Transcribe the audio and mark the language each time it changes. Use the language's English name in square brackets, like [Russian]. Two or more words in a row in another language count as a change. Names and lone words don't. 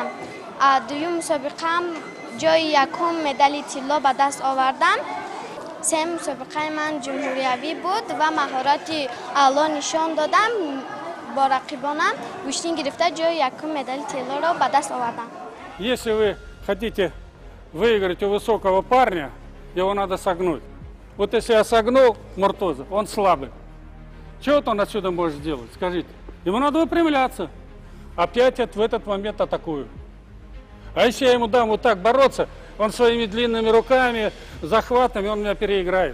[Persian] دوم مسابقه هم جای یکم مدال طلا به دست آوردم. 3 مسابقه من جمهوریوی بود و مهارت اعلی نشان دادم. با رقیبانم گشتین گرفته جای یکم مدال طلا را به دست آوردم. [Russian] Если вы хотите выиграть у высокого парня, его надо согнуть. Вот если я согнул Муртоза, он слабый. Что вот он отсюда может сделать? Скажите. Ему надо выпрямляться. Опять в этот момент атакую. А если я ему дам вот так бороться, он своими длинными руками, захватами, он меня переиграет.